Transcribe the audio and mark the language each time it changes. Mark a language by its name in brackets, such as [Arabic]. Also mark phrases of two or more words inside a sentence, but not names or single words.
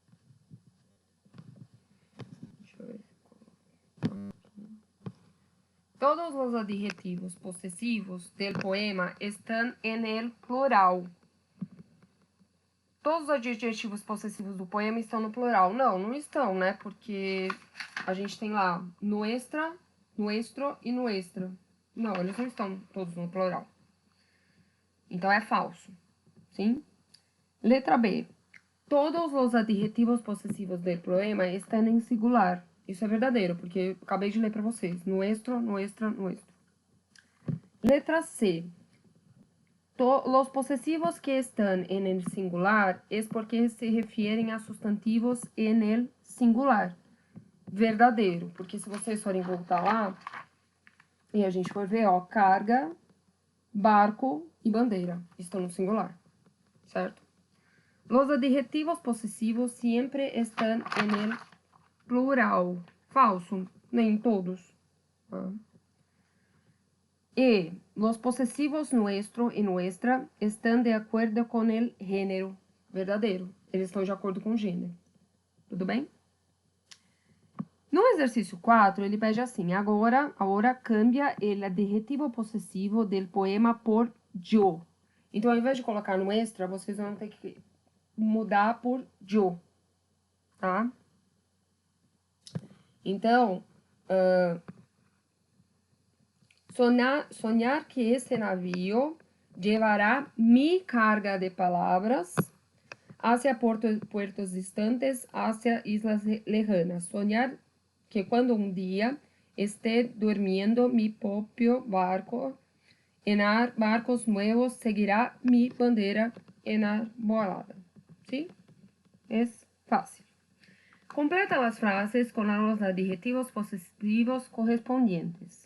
[Portuguese] Deixa eu ver. Todos os adjetivos possessivos [Spanish] del poema [Portuguese] estão [Spanish] en el plural. [Portuguese] Todos os adjetivos possessivos do poema estão no plural. Não, não estão, né? Porque a gente tem lá [Spanish] nuestra, nuestro [Portuguese] e nuestra. Não, eles não estão todos no plural. Então, é falso. Sim? Letra B. Todos os adjetivos possessivos do poema estão em singular. Isso é verdadeiro, porque eu acabei de ler para vocês. [Spanish] Nuestro, nuestra, nuestro. [Portuguese] Letra C. [Spanish] Los posesivos que están en el singular es porque se refieren a sustantivos en el singular. [Portuguese] Verdadeiro, porque se vocês forem voltar lá, e a gente for ver, ó, carga, barco e bandeira estão no singular, certo? [Spanish] Los adjetivos posesivos siempre están en el plural. [Portuguese] Falso, nem todos. Tá? E [Spanish] los posesivos nuestro [Portuguese] e nuestra estão de acordo com o gênero. Verdadeiro. Eles estão de acordo com o gênero. Tudo bem? No exercício 4, ele pede assim: agora cambia o adjetivo possessivo [Spanish] del poema por yo. [Portuguese] Então, ao invés de colocar no extra, vocês vão ter que mudar por yo. Tá? Então, [Spanish] soñar que [Portuguese] esse navio [Spanish] llevará mi carga [Portuguese] de palavras [Spanish] hacia puertos distantes, hacia islas lejanas. Soñar que [Portuguese] quando um dia [Spanish] esté durmiendo mi propio barco, en barcos nuevos seguirá mi bandera enarbolada. ¿Sí? Es fácil. Completa las frases con los adjetivos posesivos correspondientes.